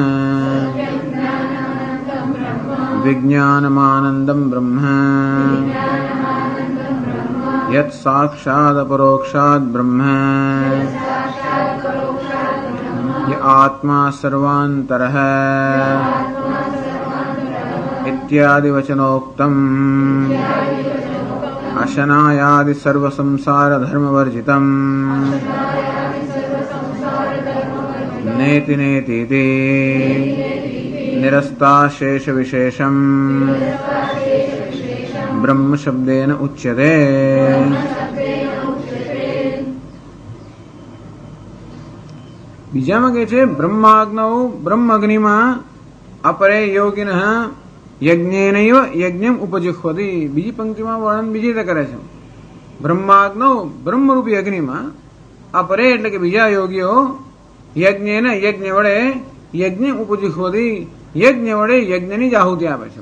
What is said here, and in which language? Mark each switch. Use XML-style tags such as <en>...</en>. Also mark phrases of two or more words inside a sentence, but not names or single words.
<sa>વિજ્ઞાનમાનંદમ બ્રહ્મ યત સાક્ષાદ અપરોક્ષાદ બ્રહ્મ ય આત્મા સર્વાંતરઃ इत्यादि वचनोक्तम् अशनायादि सर्व संसार धर्म वर्जितम् नेति नेति निरस्ता शेष विशेषम् ब्रह्म शब्देन उच्यते.</sa> <gu>બીજામાં કહે છે બ્રહ્માગ્નૌ, બ્રહ્મ અગ્નિમાં</gu> <sa>અપરે યોગિનઃ યજ્ઞેનૈવ યજ્ઞમ ઉપજિહ્વતિ.</sa> <gu>બીજી પંક્તિમાં વર્ણન બીજી રીતે કરે છે. બ્રહ્માગ્નૌ, બ્રહ્મરૂપી અગ્નિમાં અપરે એટલે કે બીજા યોગીઓ યજ્ઞેન યજ્ઞ વડે</gu> <sa>યજ્ઞ ઉપજિહ્વતિ,</sa> <gu>યજ્ઞ વડે યજ્ઞની જ આહુતિ આપે છે.</gu>